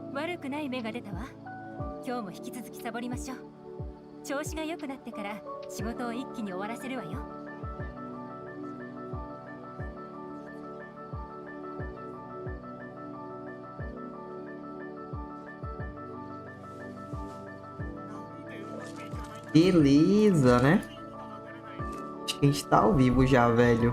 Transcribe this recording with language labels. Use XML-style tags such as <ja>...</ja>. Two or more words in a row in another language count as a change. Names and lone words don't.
<ja>悪くない芽が出たわ。今日も引き続きサボりましょう。調子が良くなってから仕事を一気に終わらせるわよ。</ja> <pt>Beleza, né? Acho que a gente tá ao vivo já, velho.</pt>